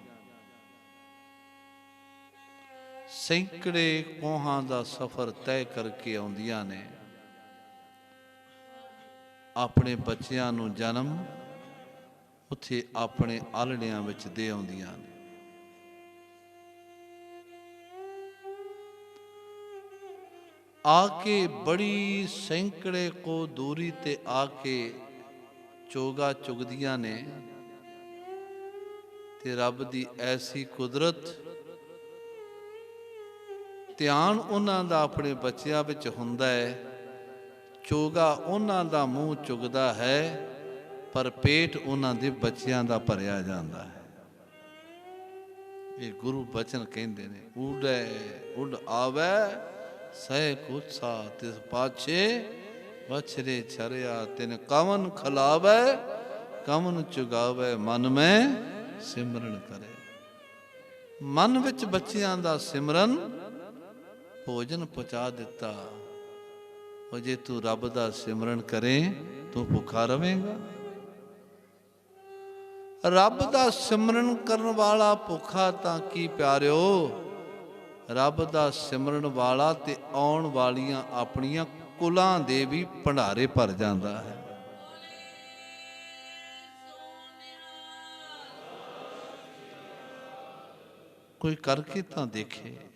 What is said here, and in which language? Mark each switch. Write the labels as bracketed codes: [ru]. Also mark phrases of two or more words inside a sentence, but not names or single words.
[pa] ਸੈਂਕੜੇ ਕੋਹਾਂ ਦਾ ਸਫ਼ਰ ਤੈਅ ਕਰਕੇ ਆਉਂਦੀਆਂ ਨੇ ਆਪਣੇ ਬੱਚਿਆਂ ਨੂੰ ਜਨਮ ਉੱਥੇ ਆਪਣੇ ਆਲੜਿਆਂ ਵਿੱਚ ਦੇ ਆਉਂਦੀਆਂ ਨੇ ਆ ਕੇ ਬੜੀ ਸੈਂਕੜੇ ਕੋ ਦੂਰੀ ਤੇ ਆ ਕੇ ਚੋਗਾ ਚੁਗਦੀਆਂ ਨੇ ਤੇ ਰੱਬ ਦੀ ਐਸੀ ਕੁਦਰਤ ਧਿਆਨ ਉਨ੍ਹਾਂ ਦਾ ਆਪਣੇ ਬੱਚਿਆਂ ਵਿਚ ਹੁੰਦਾ ਹੈ ਚੋਗਾ ਉਨ੍ਹਾਂ ਦਾ ਮੂੰਹ ਚੁਗਦਾ ਹੈ ਪਰ ਪੇਟ ਉਨ੍ਹਾਂ ਦੇ ਬੱਚਿਆਂ ਦਾ ਭਰਿਆ ਜਾਂਦਾ ਹੈ ਇਹ ਗੁਰੂ ਬਚਨ ਕਹਿੰਦੇ ਨੇ ਉੱਡੇ ਉੱਡ ਆਵੇ ਸਹ ਕੁਤਸਾ ਤਿਸ ਪਾਛੇ ਬਛਰੇ ਛਰਿਆ ਤਿਨ ਕਵਨ ਖਿਲਾਵੇ ਕਵਨ ਚੁਗਾਵੇ ਮਨ ਮੇਂ ਸਿਮਰਨ ਕਰੇ ਮਨ ਵਿਚ ਬੱਚਿਆਂ ਦਾ ਸਿਮਰਨ ਭੋਜਨ ਪਹੁੰਚਾ ਦਿੱਤਾ ਔਰ ਜੇ ਤੂ ਰੱਬ ਦਾ ਸਿਮਰਨ ਕਰੇ ਤੂ ਭੁੱਖਾ ਰਹੇਗਾ ਰੱਬ ਦਾ ਸਿਮਰਨ ਕਰਨ ਵਾਲਾ ਭੁੱਖਾ ਤਾਂ ਕੀ ਪਿਆਰਿਓ ਰੱਬ ਦਾ ਸਿਮਰਨ ਵਾਲਾ ਤੇ ਆਉਣ ਵਾਲੀਆਂ ਆਪਣੀਆਂ ਕੁਲਾਂ ਦੇ ਭੀ ਭੰਡਾਰੇ ਭਰ ਜਾਂਦਾ ਹੈ ਕੋਈ ਕਰਕੇ ਤਾਂ ਦੇਖੇ